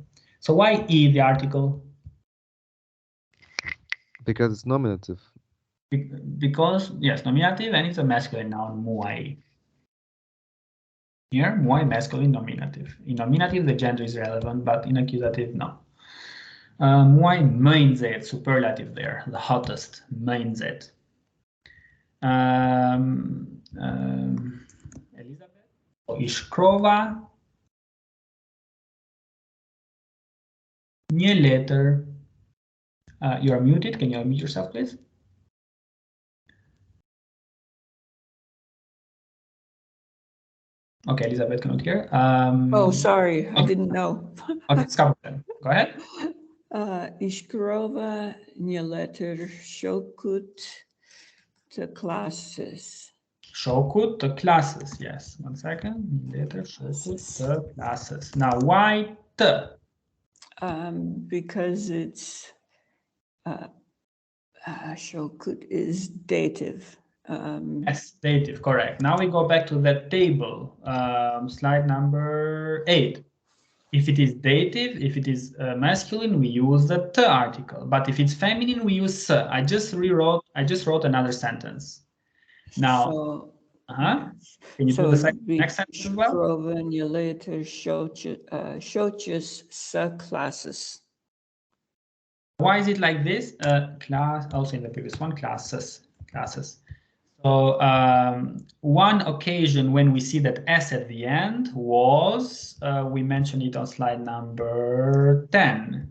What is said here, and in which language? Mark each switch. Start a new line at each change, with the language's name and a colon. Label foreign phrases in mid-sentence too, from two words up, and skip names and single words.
English: So why I, the article? Because it's nominative. Because, yes, nominative, and it's a masculine noun, muaj. Here, muaj, masculine, nominative. In nominative, the gender is relevant, but in accusative, no.
Albanian: Muaj më I nxehtë,
English: superlative there, the hottest,
Albanian: më I nxehtë. Elizabeth, I shkrova një letër.
English: You are muted. Can you unmute yourself, please? Okay, Elizabeth cannot hear. Oh, sorry, I didn't know. Okay, stop then. Go ahead.
Albanian: I shkrova një letër shokut të klasës. Shokut të klasës,
English: yes. 1 second.
Albanian: Një letër shokut të klasës.
English: Now, why të? Because it's shokut is dative. Yes, dative, correct. Now we go back to that table, slide number 8. If it is dative, if it is masculine, we use the t article. But if it's feminine, we use s. I just wrote another sentence. Now, So, can you do the next sentence as well?
Albanian: Shkrova një letër shoqës së klasës.
English: Why is it like this? Class, also in the previous one, classes. So one occasion when we see that S at the end was, we mentioned it on slide number 10.